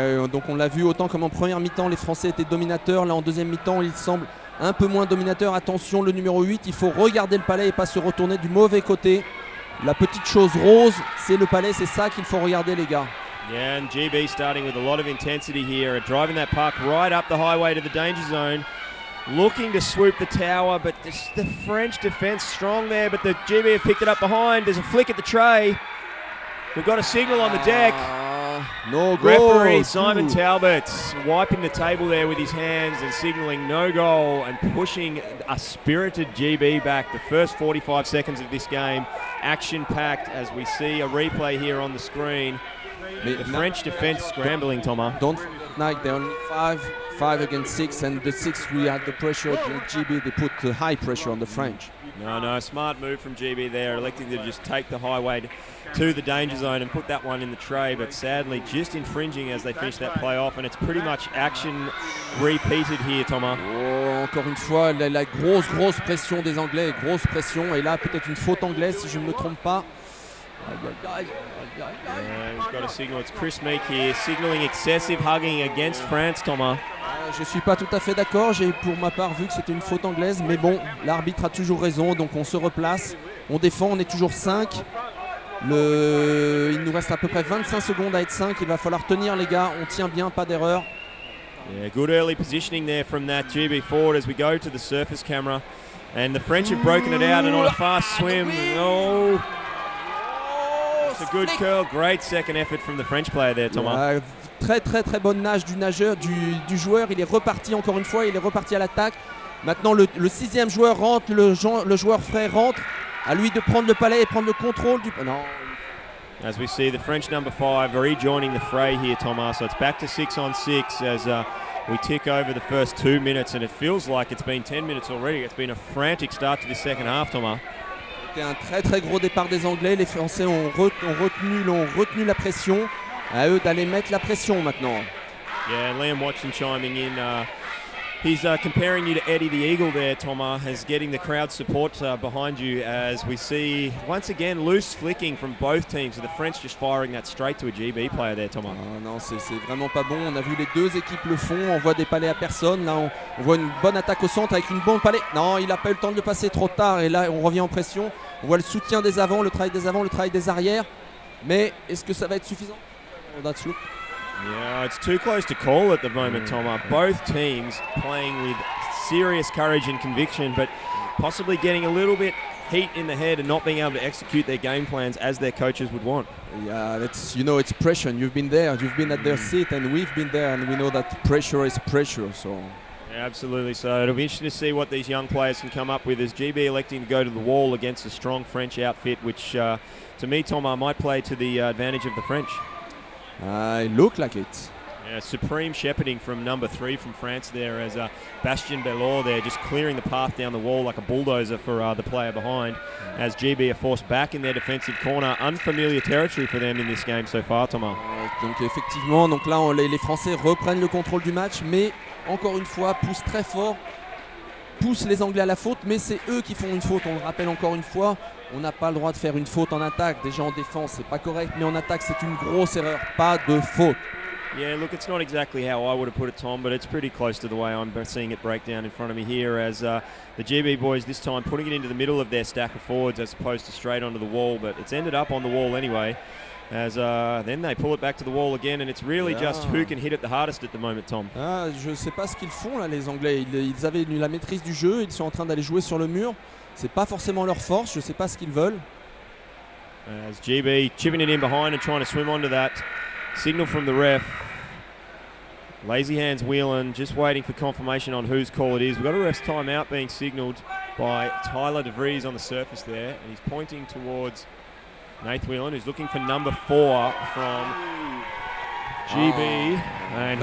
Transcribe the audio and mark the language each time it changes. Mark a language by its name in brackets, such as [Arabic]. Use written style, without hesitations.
[French] Donc on l'a vu, autant comme en première mi-temps les Français étaient dominateurs, là en deuxième mi-temps ils semblent un peu moins dominateurs. Attention, le numéro 8, il faut regarder le palais et pas se retourner du mauvais côté. La petite chose rose, c'est le palais, c'est ça qu'il faut regarder les gars. [English] Yeah, and GB starting with a lot of intensity here, driving that puck right up the highway to the danger zone, looking to swoop the tower, but the French defence strong there, but the GB have picked it up behind. There's a flick at the tray. We've got a signal on the deck. No goal. Referee Simon Talbot wiping the table there with his hands and signalling no goal and pushing a spirited GB back. The first 45 seconds of this game, action-packed as we see a replay here on the screen. The French defence scrambling, Thomas. Don't like they're only 5 against 6, and the 6 we had the pressure. GB, they put high pressure on the French. No, smart move from GB there, electing to just take the highway to the danger zone and put that one in the tray, but sadly just infringing as they finish that play off, and it's pretty much action repeated here, Thomas. [French] Oh, encore une fois, la grosse pression des Anglais, grosse pression, et là peut-être une faute anglaise si je ne me trompe pas. [English] We've got a signal, it's Chris Meek here, signalling excessive hugging against France, Thomas. [French] Je suis pas tout à fait d'accord, j'ai pour ma part vu que c'était une faute anglaise, mais bon, l'arbitre a toujours raison, donc on se replace, on défend, on est toujours 5. Il nous reste à peu près 25 secondes à être 5, il va falloir tenir les gars, on tient bien, pas d'erreur. [English] Yeah, good early positioning there from that GB forward as we go to the surface camera. And the French have broken it out and on a fast swim. Oh, it's a good curl, great second effort from the French player there, Thomas. [French] Très bonne nage du nageur, du joueur, il est reparti encore une fois, il est reparti à l'attaque. Maintenant le 6e joueur rentre, le joueur frais rentre. À lui de prendre le palais et prendre le contrôle du... Non. [English] As we see the French number 5 rejoining the fray here, Thomas. So it's back to 6 on 6 as we tick over the first 2 minutes, and it feels like it's been 10 minutes already. It's been a frantic start to this second half, Thomas. [French] C'était un très gros départ des Anglais. Les Français ont retenu la pression. À eux d'aller mettre la pression maintenant. [English] Yeah, Liam Watson chiming in. He's comparing you to Eddie the Eagle there, Thomas, as getting the crowd support behind you as we see, once again, loose flicking from both teams. So the French just firing that straight to a GB player there, Thomas. [French] Non, c'est vraiment pas bon. On a vu les deux équipes le font. On voit des palais à personne. Là, on voit une bonne attaque au centre avec une bonne palais. Non, il n'a pas eu le temps de le passer trop tard. Et là, on revient en pression. On voit le soutien des avants, le travail des arrières. Mais est-ce que ça va être suffisant? [English] That's look. Yeah, it's too close to call at the moment, Thomas. Both teams playing with serious courage and conviction, but possibly getting a little bit heat in the head and not being able to execute their game plans as their coaches would want. Yeah, it's pressure. And you've been there, you've been at their seat, and we've been there, and we know that pressure is pressure. So. Yeah, absolutely. So it'll be interesting to see what these young players can come up with as GB electing to go to the wall against a strong French outfit, which to me, Thomas, might play to the advantage of the French. It looked like it. Yeah, supreme shepherding from number 3 from France there as Bastien Bellor there just clearing the path down the wall like a bulldozer for the player behind as GB are forced back in their defensive corner. Unfamiliar territory for them in this game so far, Thomas. [French] Donc effectivement, donc là les Français reprennent le contrôle du match, mais encore une fois poussent très fort, poussent les Anglais à la faute, mais c'est eux qui font une faute. On le rappelle encore une fois. On n'a pas le droit de faire une faute en attaque. Déjà en défense, c'est pas correct, mais en attaque, c'est une grosse erreur. Pas de faute. [English] Yeah, look, it's not exactly how I would have put it, Tom, but it's pretty close to the way I'm seeing it break down in front of me here as the GB boys this time putting it into the middle of their stack of forwards as opposed to straight onto the wall, but it's ended up on the wall anyway. As then they pull it back to the wall again, and it's really just who can hit it the hardest at the moment, Tom. [French] Ah, je ne sais pas ce qu'ils font là, les Anglais. Ils avaient la maîtrise du jeu, ils sont en train d'aller jouer sur le mur. C'est pas forcément leur force, je ne sais pas ce qu'ils veulent. [English] As GB chipping it in behind and trying to swim onto that. Signal from the ref. Lazy hands wheeling, just waiting for confirmation on whose call it is. We've got a ref's timeout being signalled by Tyler DeVries on the surface there, and he's pointing towards Nath Whelan, who's looking for number 4 from GB, and